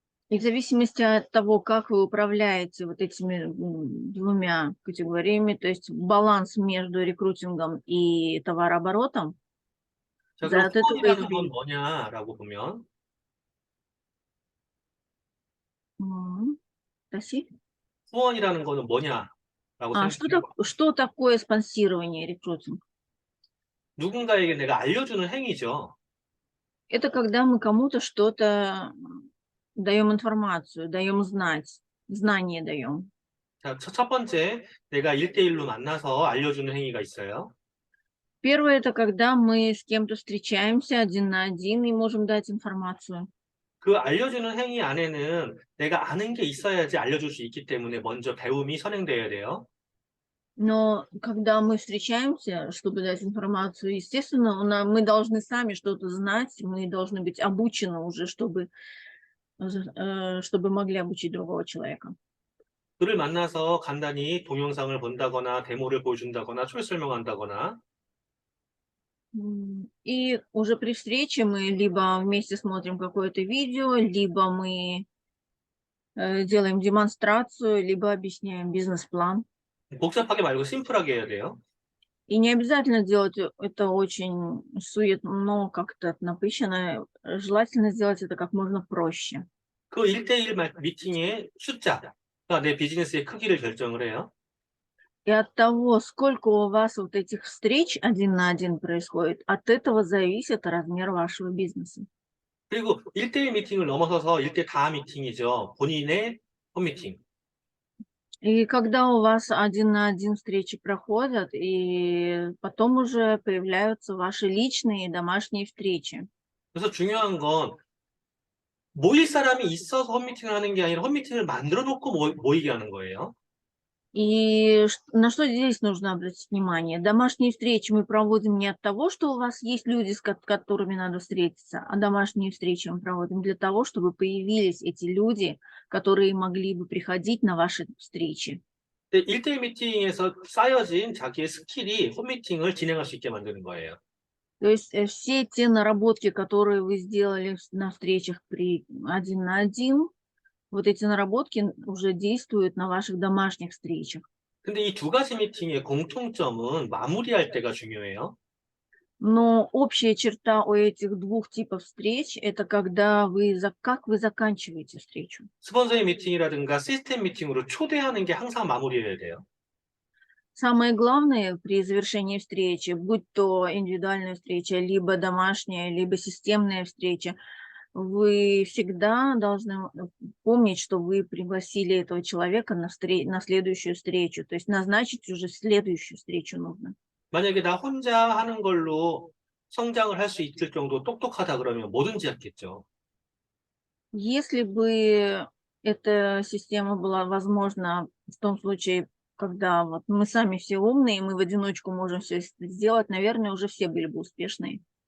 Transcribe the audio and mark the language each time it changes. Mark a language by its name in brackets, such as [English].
[Russian] И в зависимости от того, как вы управляете вот этими двумя категориями, то есть баланс между рекрутингом и товарооборотом, [Korean] 자, 그럼 [Russian] от этого и [Korean] 후원이라는 건 [Russian] зависит. [Korean] 뭐냐라고 보면 [Russian] Прости? [Korean] 후원이라는 거는 뭐냐라고 생각해요. [Russian] Что такое спонсирование, рекрутинг? [Korean] 누군가에게 내가 알려주는 행위죠. [Russian] Это когда мы кому-то что-то даем информацию, даем знать, знание даем. [Korean] 자, 첫 번째, 내가 1대1로 만나서 알려주는 행위가 있어요. [Russian] Первое– это когда мы с кем-то встречаемся один на один и можем дать информацию. [Korean] 그 알려주는 행위 안에는 내가 아는 게 있어야지 알려줄 수 있기 때문에 먼저 배움이 선행돼야 돼요. [Russian] Но когда мы встречаемся, чтобы дать информацию, естественно, мы должны сами что-то знать, мы должны быть обучены уже, чтобы могли обучить другого человека. [Korean] 그를 만나서 간단히 동영상을 본다거나 데모를 보여준다거나 초기 설명한다거나 [Russian] И уже при встрече мы либо вместе смотрим какое-то видео, либо мы делаем демонстрацию, либо объясняем бизнес-план. [Korean] 복잡하게 말고 심플하게 해야 돼요. [Russian] И не обязательно делать это очень суетно, как-то напыщенно. Желательно сделать это как можно проще. [Korean] 그 1대1 미팅의 숫자가 내 비즈니스의 크기를 결정을 해요. [Russian] И от того, сколько у вас вот этих встреч один на один происходит, от этого зависит размер вашего бизнеса. [Korean] 그리고 1대1 미팅을 넘어서서 1대 다 미팅이죠. 본인의 홈미팅. [Russian] И когда у вас один на один встречи проходят, и потом уже появляются ваши личные домашние встречи. [Korean] 그래서 중요한 건 모일 사람이 있어서 홈미팅을 하는 게 아니라 홈미팅을 만들어 놓고 모이게 하는 거예요. [Russian] И на что здесь нужно обратить внимание? Домашние встречи мы проводим не от того, что у вас есть люди, с которыми надо встретиться, а домашние встречи мы проводим для того, чтобы появились эти люди, которые могли бы приходить на ваши встречи. [Korean] 1대1 미팅에서 쌓여진 자기의 스킬이 홈미팅을 진행할 수 있게 만드는 거예요. [Russian] То есть все те наработки, которые вы сделали на встречах один на один, вот эти наработки уже действуют на ваших домашних встречах. [Korean] 근데 이 두 가지 미팅의 공통점은 마무리할 때가 중요해요. [Russian] Но общая черта у этих двух типов встреч– это как вы заканчиваете встречу. [Korean] 스폰서의 미팅이라든가 시스템 미팅으로 초대하는 게 항상 마무리해야 돼요. [Russian] Самое главное при завершении встречи, будь то индивидуальная встреча, либо домашняя, либо системная встреча, вы всегда должны помнить, что вы пригласили этого человека на следующую встречу. То есть назначить уже следующую встречу нужно. [Korean] 만약에 나 혼자 하는 걸로 성장을 할 수 있을 정도 똑똑하다 그러면 뭐든지 했겠죠. [Russian] Если бы эта система была возможна в том случае, когда вот мы сами все умные, мы в одиночку можем все сделать, наверное, уже все были бы успешные.